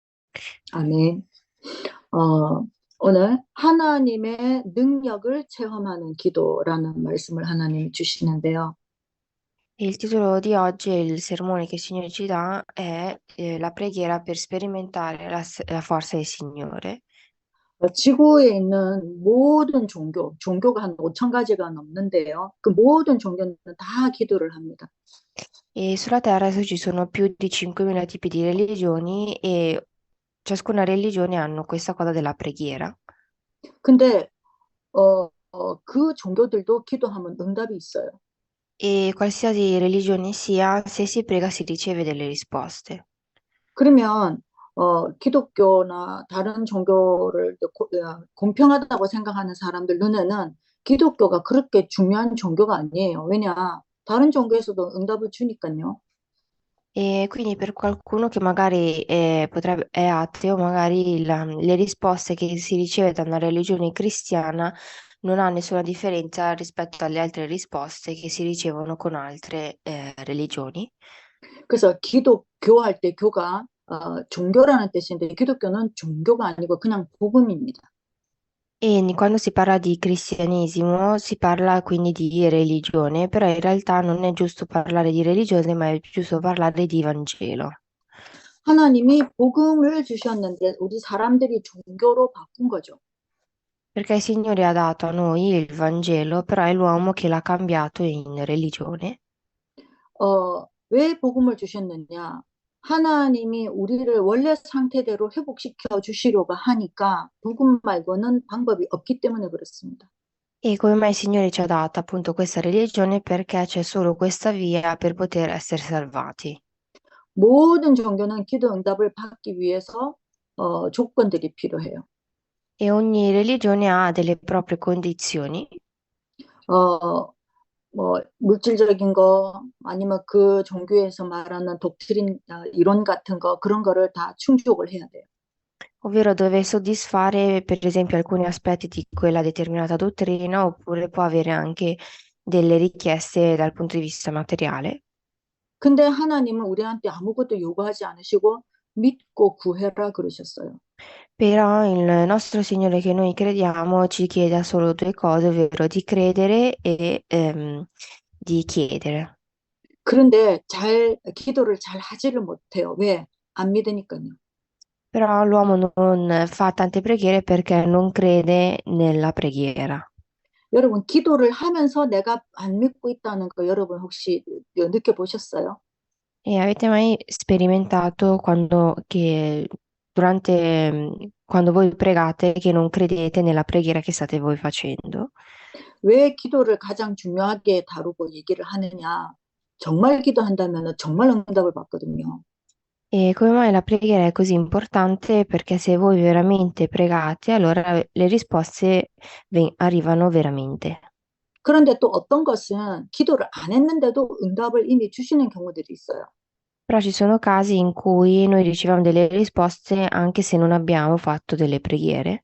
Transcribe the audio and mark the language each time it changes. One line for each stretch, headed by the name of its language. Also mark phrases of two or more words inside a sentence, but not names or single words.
Korean: 아멘. 어, 오늘 하나님의 능력을 체험하는 기도라는 말씀을 하나님이 주시는데요.
Italian: Il titolo di oggi e il sermone che il Signore ci dà è la preghiera per sperimentare la forza del Signore.
Korean: 지구에 있는 모든 종교가 한 5천 가지가 넘는데요. 그 모든 종교는 다 기도를 합니다.
Italian: E sulla terra ci sono più di 5.000 tipi di religioni e ciascuna religione hanno questa cosa della preghiera.
Korean: 근데 그 종교들도 기도하면 응답이 있어요.
Italian: E qualsiasi religione sia, se si prega si riceve delle risposte.
Korean: 그러면 기독교나 다른 종교를 공평하다고 생각하는 사람들 눈에는 기독교가 그렇게 중요한 종교가 아니에요. 왜냐? 다른 종교에서도 응답을 주니까요.
Italian: E quindi per qualcuno che magari è ateo, magari le risposte che si riceve da una religione cristiana non ha nessuna differenza rispetto alle altre risposte che si ricevono con altre religioni.
Korean: 그래서 기독교할 때 교가 종교라는 뜻인데 기독교는 종교가 아니고 그냥 복음입니다.
Italian: Quando si parla di cristianesimo si parla quindi di religione, però in realtà non è giusto parlare di religione, ma è giusto parlare di Vangelo.
Korean: 하나님이 복음을 주셨는데 우리 사람들이 종교로 바꾼 거죠.
Italian: Perché il Signore ha dato a noi il Vangelo, però è l'uomo che l'ha cambiato in religione.
Korean: 왜 복음을 주셨느냐? 하나님이 우리를 원래 상태대로 회복시켜 주시려고 하니까 복음 말고는 방법이 없기 때문에 그렇습니다.
Italian: E come mai il Signore ci ha dato appunto questa religione? Perché c'è solo questa via per poter essere salvati.
Korean: 모든 종교는 기도 응답을 받기 위해서 조건들이 필요해요.
Italian: E ogni religione ha delle proprie condizioni.
Korean: 어, 물질적인 거 아니면 그 종교에서 말하는 독트린 이론 같은 거 그런 거를 다 충족을 해야 돼요.
Italian: Ovvero deve soddisfare per esempio alcuni aspetti di quella determinata dottrina, oppure può avere anche delle richieste dal punto di vista materiale.
Korean: 근데 하나님은 우리한테 아무것도 요구하지 않으시고 믿고 구해라 그러셨어요.
Italian: Però il nostro Signore che noi crediamo ci chiede solo due cose, ovvero di credere e di chiedere.
Korean: 그런데 기도를 잘 하지를 못해요. 왜? 안 믿으니까요.
Italian: Però l'uomo non fa tante preghiere perché non crede nella preghiera.
Korean: 여러분, 기도를 하면서 내가 안 믿고 있다는 거 여러분 혹시 느껴보셨어요?
Italian: E avete mai sperimentato quando voi pregate che non credete nella preghiera che state voi facendo?
Korean: 왜 기도를 가장 중요하게 다루고 얘기를 하느냐? 정말 기도한다면 정말 응답을 받거든요.
Italian: E come mai la preghiera è così importante? Perché se voi veramente pregate, allora le risposte arrivano veramente.
Korean: 그런데 또 어떤 것은 기도를 안 했는데도 응답을 이미 주시는 경우들이 있어요.
Italian: Però ci sono casi in cui noi riceviamo delle risposte anche se non abbiamo fatto delle preghiere.